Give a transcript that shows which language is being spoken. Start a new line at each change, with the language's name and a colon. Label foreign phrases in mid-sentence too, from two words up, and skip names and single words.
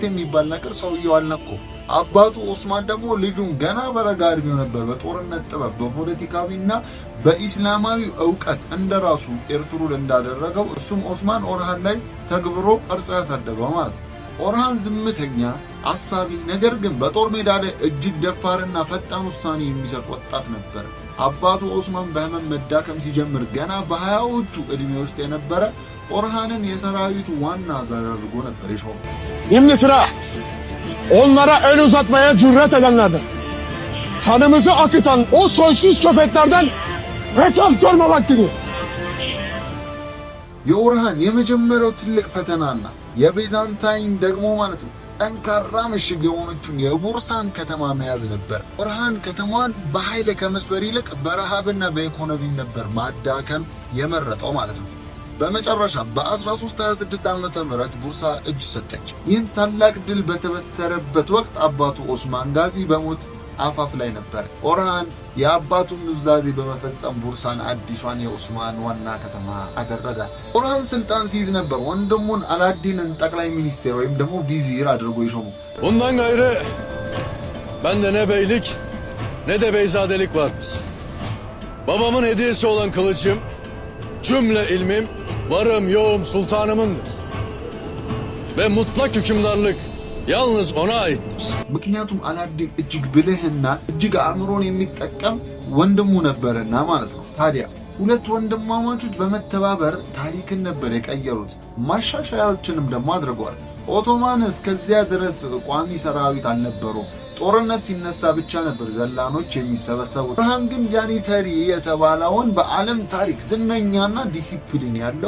Amharic: የሚባል ነገር ሰውየው አልነካው። አባቱ ኦስማን ደግሞ ልጁን ገና በረጋ እድሜው ነበር በጦርነት ጥበብ በፖለቲካዊና በኢስላማዊ ዕውቀት እንደራሱ ኤርቱሩል እንዳደረገው እሱም ኦስማን ኦርሃን ላይ ተግብሮ ቀርጾ ያሳደገው ማለት ነው። ኦርሃን ዝምተኛ፣ አሳቢ ነገር ግን በጦር ሜዳ ላይ እጅግ ደፋርና ፈጣን ውሳኔ የሚሰጥ ወጣት ነበር። አባቱ ኦስማን በህመም መዳከም ሲጀምር ገና በ20ዎቹ እድሜ ውስጥ የነበረ ኦርሃንን የሰራዊቱ ዋና አዛዥ አድርጎ ነበር የሾመው።
Turkish: Şimdi sıra onlara el uzatmaya cüret edenlerden, kanımızı akıtan o soysuz köpeklerden hesap sorma vaktidir.
Amharic: የኦርሃን የመጀመሪያው ትልቅ ፈተናና የቤዛንታይን ደግሞ ማለት ነው ጠንካራ ምሽግ የሆነችውን የቡርሳን ከተማ መያዝ ነበር። ኦርሃን ከተማዋን በኃይል ከመስበር ይልቅ በረሃብና በኢኮኖሚ ነበር ማዳከም የመረጠው ማለት ነው። በመጨረሻም በ1326 ዓመተ ምህረት ቡርሳ እጅ ሰጠች። ይህን ታላቅ ድል በተበሰረበት ወቅት አባቱ ኦስማን ጋዚ በሞት አፋፍ ላይ ነበር። ኦርሃን የአባቱን ኑዛዜ በመፈጸም ቡርሳን አዲሷን የኦስማን ዋና ከተማ አደረጋት። ኦርሃን ስልጣን ሲይዝ ነበር ወንድሙን አላዲንን ጠቅላይ ሚኒስቴር ወይም ደግሞ ቪዚር አድርጎ ይሾሙ።
Turkish: Bundan gayrı bende ne beylik ne de beyzadelik vardır. Babamın hediyesi olan kılıcım, cümle ilmim, varım yoğum sultanımındır. Ve mutlak hükümdarlık yalnız ona aittir.
Amharic: ምክንያቱም አላዲን እጅግ ብልህና እጅግ አእምሮን የሚጠቀም ወንድሙ ነበርና ማለት ነው። ታዲያ ሁለት ወንድማማቾች በመተባበር ታሪክን ነበር የቀየሩት። ማሻሻያዎችንም ደግሞ አድርገዋል። ኦቶማን እስከዚያ ድረስ ቋሚ ሰራዊት አልነበረውም። ጦርነት ሲነሳ ብቻ ነበር ዘላኖች የሚሰበሰቡት። ኦርሃን ግን ጃኒተሪ የተባለውን በዓለም ታሪክ ዝነኛና ዲሲፕሊን ያለው